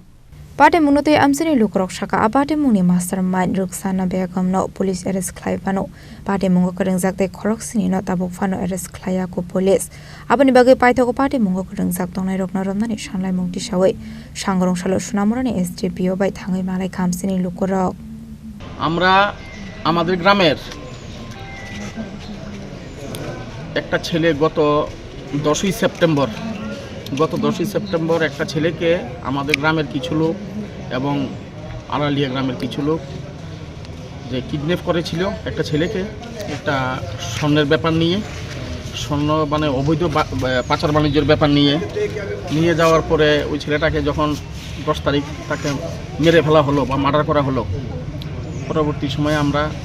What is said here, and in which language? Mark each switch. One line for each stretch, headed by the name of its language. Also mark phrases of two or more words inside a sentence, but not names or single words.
Kok Borok: Party munote amsini lukrok saka apate mungni mastermind Ruksana Begum no
English: police arrest
Kok Borok: klaibano party mungo krengjak te khorok sini no tabuk fano arrest klaya ko police abani bagai paithoko party mungo krengjak tongnai rokna romnani sanlai mungti sawi sangrong salo sunamurani SDPO bai thangai malai kamsini lukurok
Bangla: আমরা আমাদের গ্রামের একটা ছেলে গত 10ই সেপ্টেম্বর একটা ছেলেকে আমাদের গ্রামের কিছু লোক এবং আড়ালিয়া গ্রামের কিছু লোক যে কিডন্যাপ করেছিল একটা ছেলেকে একটা স্বর্ণের ব্যাপার নিয়ে স্বর্ণ মানে অবৈধ পাচার বাণিজ্যের ব্যাপার নিয়ে যাওয়ার পরে ওই ছেলেটাকে যখন 10 তারিখ তাকে মেরে ফেলা হলো বা মার্ডার করা হলো পরবর্তী সময়ে আমরা